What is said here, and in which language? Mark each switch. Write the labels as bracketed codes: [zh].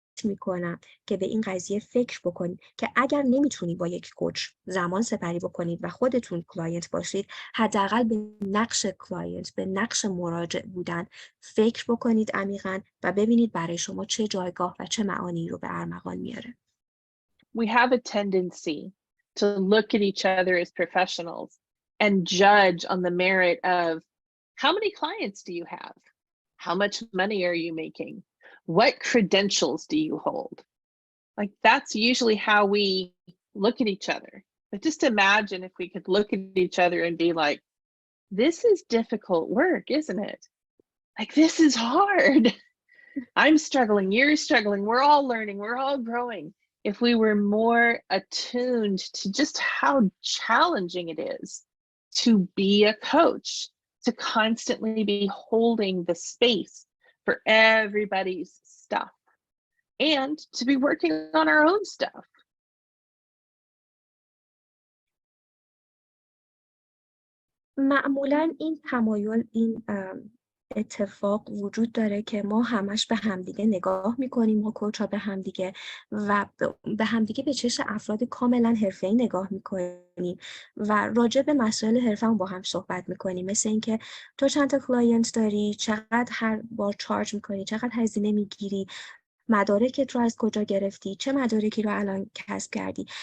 [fa] میکنم که به این قضیه فکر بکنید که اگر نمیتونید با یک کوچ زمان سپری بکنید و خودتون کلاینت باشید، حداقل به نقش کلاینت، به نقش مراجع بودن فکر بکنید عمیقاً و ببینید برای شما چه جایگاه و چه معانی رو به ارمغان میاره. [en] We have a tendency to look at each other as professionals and judge on the merit of how many clients do you have? How much money are you making? What credentials do you hold? Like that's usually how we look at each other. But just imagine if we could look at each other and be like, this is difficult work, isn't it? Like this is hard. I'm struggling, you're struggling, we're all learning, we're all growing. If we were more attuned to just how challenging it is to be a coach, to constantly be holding the space for everybody's stuff and to be working on our own stuff. [fa] معمولاً این تمایل، این اتفاق وجود داره که ما همش به همدیگه نگاه میکنیم، ما کوچ ها به همدیگه و به همدیگه به چشم افراد کاملا حرفه‌ای نگاه میکنیم و راجع به مسائل حرفه‌مون با هم صحبت میکنیم، مثل اینکه تو چند تا کلاینت داری، چقدر هر بار چارج میکنی، چقدر هزینه میگیری، مدارکت رو از کجا گرفتی، چه مدارکی رو الان کسب کردی.